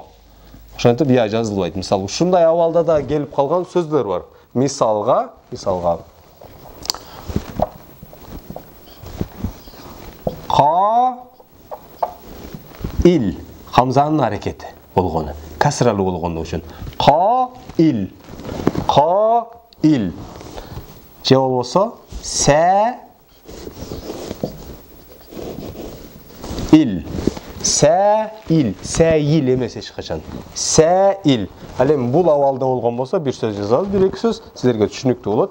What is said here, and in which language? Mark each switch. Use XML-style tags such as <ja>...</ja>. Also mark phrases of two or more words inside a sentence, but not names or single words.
<ky>Ошентип я жазылбайт. Мисалы, ушундай абалда да келип калган сөздөр бар. Мисалга Qa-il. Хамзанын аракети болгону. Касралуу болгондо үчүн. Qa-il. Qa-il. Же болбосо Sa-il. Сәил. Сәил эмес эч качан. Сәил. Ал эми бул абалда болгон болсо бир сөз жазабыз, бир эки сөз силерге түшүнүктүү болот.</ky>